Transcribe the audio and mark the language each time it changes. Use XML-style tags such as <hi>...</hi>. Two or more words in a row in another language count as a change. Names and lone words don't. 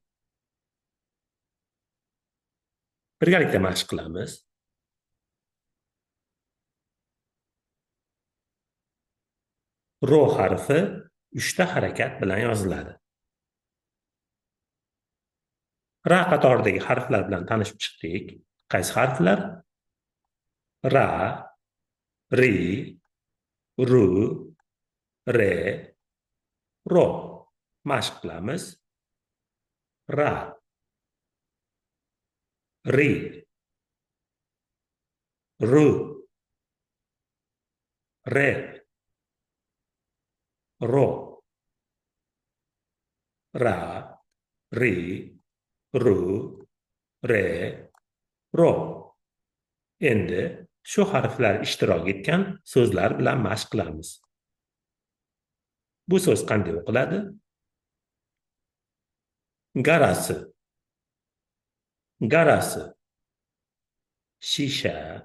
<uz>Birgalikda mashq qilamiz. Ro harfi 3 ta harakat bilan yoziladi. Ra qatoridagi harflar bilan tanishib chiqdik. Qaysi harflar? Ra, ri, ru, re, ro. Mashq qilamiz. Ra, ri, ru, re, ro. Ra, ri, ru, re, ro. Endi shu harflar ishtirok etgan so'zlar bilan mashq qilamiz. Bu so'z qanday o'qiladi? Garasi. Garasi. Shisha.</uz>